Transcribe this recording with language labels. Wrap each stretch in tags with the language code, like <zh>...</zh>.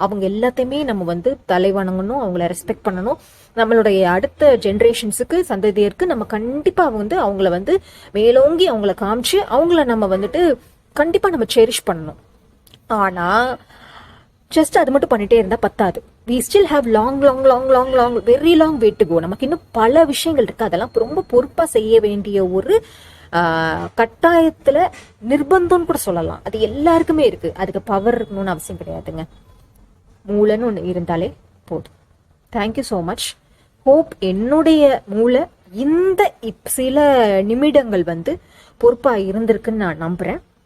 <ta>அவங்க எல்லாத்தையுமே நம்ம தலை வணங்கணும், அவங்கள ரெஸ்பெக்ட் பண்ணணும். நம்மளுடைய அடுத்த ஜென்ரேஷன்ஸுக்கு, சந்ததியருக்கு நம்ம கண்டிப்பா அவங்கள மேலோங்கி அவங்கள காமிச்சு அவங்கள நம்ம கண்டிப்பா நம்ம செரிஷ் பண்ணணும். ஆனா ஜஸ்ட் அது மட்டும் பண்ணிட்டே இருந்தா பத்தாது.</ta> <en>we still have long very long way to go.</en> <ta>நமக்கு இன்னும் பல விஷயங்கள் இருக்கு. அதெல்லாம் ரொம்ப பொறுப்பா செய்ய வேண்டிய ஒரு கட்டாயத்துல, நிர்பந்தம்னு கூட சொல்லலாம். அது எல்லாருக்குமே இருக்கு. அதுக்கு பவர் இருக்கணும்னு அவசியம் கிடையாதுங்க. மூளைன்னு ஒண்ணு இருந்தாலே போதும்.</ta> <en>Thank you so much.</en> <ta>ஹோப் என்னுடைய மூளை இந்த சில நிமிடங்கள் பொறுப்பா இருந்திருக்குன்னு நான் நம்புறேன்.</ta>